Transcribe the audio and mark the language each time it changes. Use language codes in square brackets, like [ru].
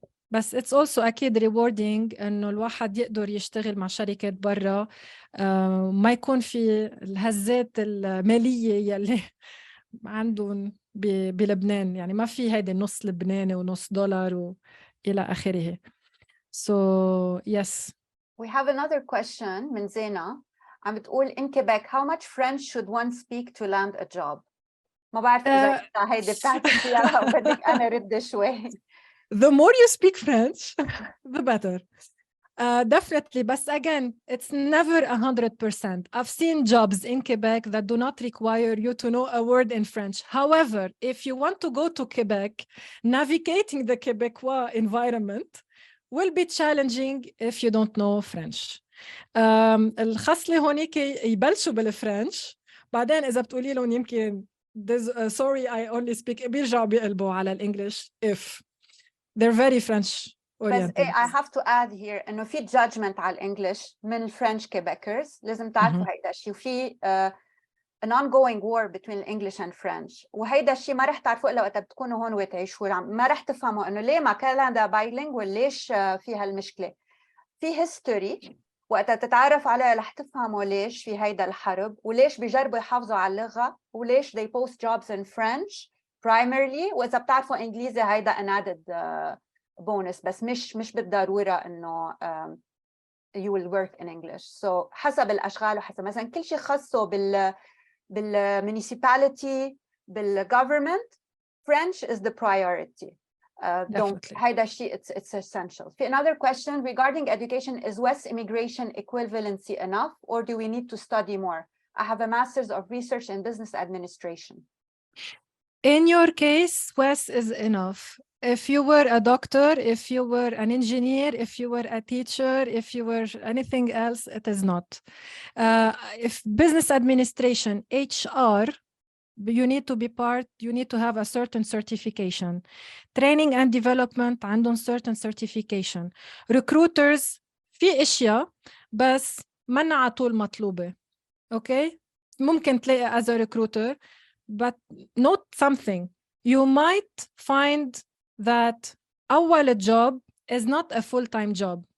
[ar] بس [en] it's also [ar] أكيد [en] rewarding [ar] إنه الواحد يقدر يشتغل مع شركات برا ما يكون في الهزات المالية يلي عندهم بلبنان، يعني ما في هيدا نص لبناني ونص دولار وإلى آخره. [en] So yes. We have another question [ar] من زينة عم بتقول [en] in Quebec how much French should one speak to land a job؟ [ar] ما بعرف إذا هيدي بتاعتك فيها أو بدك أنا رد شوي. [en] The more you speak French, the better. Definitely, but again, it's never 100%. I've seen jobs in Quebec that do not require you to know a word in French. However, if you want to go to Quebec, navigating the Quebecois environment will be challenging if you don't know French. [ar] الخصلة هونيك يبلشوا بالفرنش، بعدين إذا بتقولي لهم يمكن [en] sorry I only speak [ar] بيرجعوا بيقلبوا على الإنجليش [en] if they're very French oriented. [ar] بس [en] I have to add here [ar] إنه في judgment على الإنجليش من الفرنش كيبكرز، لازم تعرفوا هيدا الشيء، وفي [en] an ongoing war between English and French، [ar] وهيدا الشيء ما رح تعرفوا إلا وقت بتكونوا هون وتعيشوا، ما رح تفهموا إنه ليه ما كندا [en] bilingual [ar] ليش فيها المشكلة. في history وقت تتعرف عليها رح تفهموا ليش في هيدا الحرب، وليش بيجربوا يحافظوا على اللغة، وليش [en] they post jobs in French primarily، [ar] وإذا بتعرفوا إنجليزي هيدا [en] an added bonus، [ar] بس مش بالضرورة إنه [en] you will work in English. [ar] So حسب الأشغال وحسب مثلا كل شيء خاصه بالmunicipality بالgovernment [en] French is the priority. Donc [ar] هيدا الشيء [en] it's essential. في another question regarding education, is West immigration equivalency enough or do we need to study more? I have a master's of research in business administration. In your case, West is enough. If you were a doctor, if you were an engineer, if you were a teacher, if you were anything else, it is not. If business administration, HR, you need to be part, you need to have a certain certification. Training and development [ar] عندهم [en] certain certification. [ar] Recruiters في اشياء بس منا على طول مطلوبة. [en] Okay? [ar] ممكن تلاقي [en] as a recruiter, but note something. You might find that [ar] أول [en] job is not a full-time job.